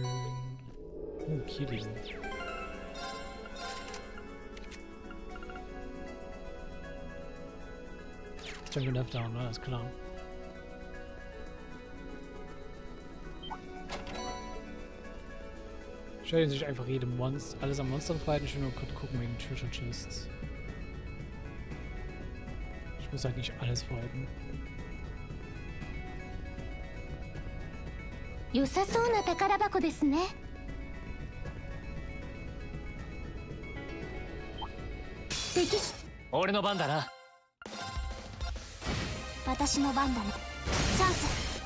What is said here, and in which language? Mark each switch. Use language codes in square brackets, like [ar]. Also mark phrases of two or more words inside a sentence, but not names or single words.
[en] Oh, Killing. Jungle Left Down, [de] ne? Ist klar. Stellen sich einfach jedem Monster, alles am Monster fighten. Ich will nur kurz gucken wegen [en] Treasure Chests. [de] Ich muss halt nicht alles fighten. [ja] 良さそうな宝箱ですね。敵。俺の番だな。私の番だね。チャンス。